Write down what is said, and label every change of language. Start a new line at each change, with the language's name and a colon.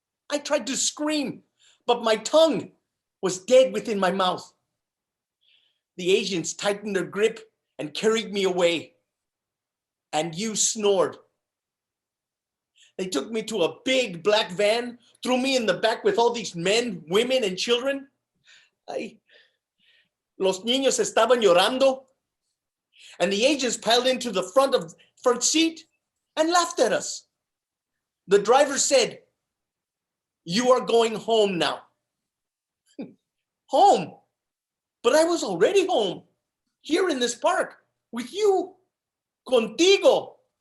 English: I tried to scream, but my tongue was dead within my mouth. The agents tightened their grip and carried me away. And you snored. They took me to a big black van, threw me in the back with all these men, women, and children.
Spanish: Los niños estaban llorando.
English: And the agents piled into the front seat and laughed at us. The driver said, "You are going home now." Home? But I was already home, here in this park, with you,
Spanish: contigo.